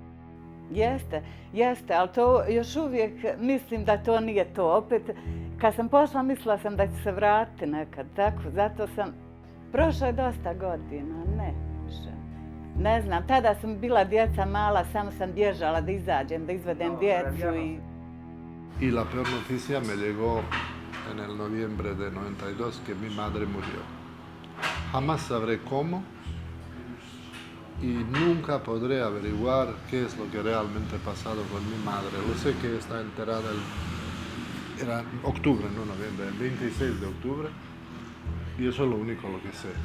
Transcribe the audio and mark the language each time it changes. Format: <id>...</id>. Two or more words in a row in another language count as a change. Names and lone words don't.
<bs>Jeste, ali to još uvijek mislim da to nije to. Opet, kad sam pošla, mislila sam da ću se vratiti nekad, tako, zato sam... Prošlo je dosta godina, ne više. Ne znam, tada sam bila djeca mala, samo sam bježala da izađem, da izvedem djecu i...</bs> <es>Y la peor noticia me llegó en el noviembre de 92 que mi madre murió. Jamás sabré cómo y nunca podré averiguar qué es lo que realmente ha pasado con mi madre. Lo sé que está enterrada era octubre, no noviembre, el 26 de octubre, y eso es lo único lo que sé.</es>